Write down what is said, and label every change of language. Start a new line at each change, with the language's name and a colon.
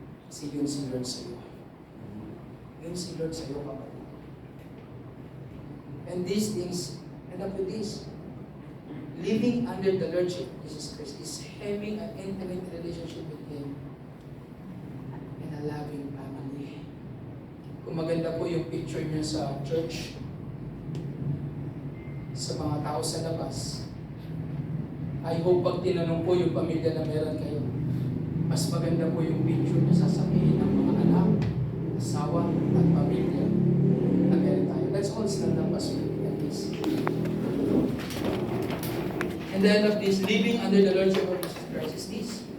Filipino: Kasi yun si Lord sa'yo. Yun si Lord sa'yo, kapatid.
English: And these things, and up to this, living under the Lordship of Jesus Christ is having an intimate relationship with Him and a loving family.
Filipino: Kung maganda po yung picture niya sa church, sa mga tao sa labas,
English: I hope
Filipino: pag tinanong po yung pamilya na meron kayo, mas maganda po yung picture na sasabihin ng mga anak, asawa, at pamilya na meron tayo.
English: Let's all stand up as we at this. And the end of this, living under the Lordship of Jesus Christ is this.